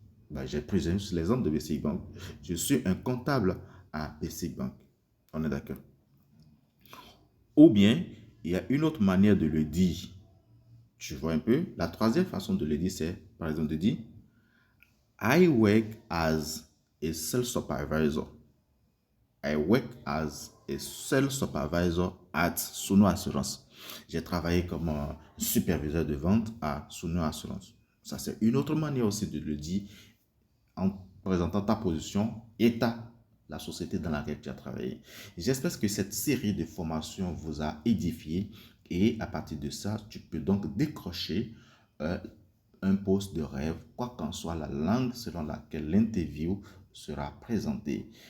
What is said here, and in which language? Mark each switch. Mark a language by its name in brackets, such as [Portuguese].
[French] Ben, j'ai pris l'exemple de Basic Bank. Je suis un comptable à Basic Bank. On est d'accord? Ou bien, il y a une autre manière de le dire. Tu vois un peu? La troisième façon de le dire, c'est par exemple de dire [English] I work as a sales supervisor. I work as a sales supervisor at Suno Assurance. [French] J'ai travaillé comme superviseur de vente à Suno Assurance. Ça, c'est une autre manière aussi de le dire en présentant ta position et la société dans laquelle tu as travaillé. J'espère que cette série de formations vous a édifié et à partir de ça, tu peux donc décrocher un poste de rêve, quoi qu'en soit la langue selon laquelle l'interview sera présentée.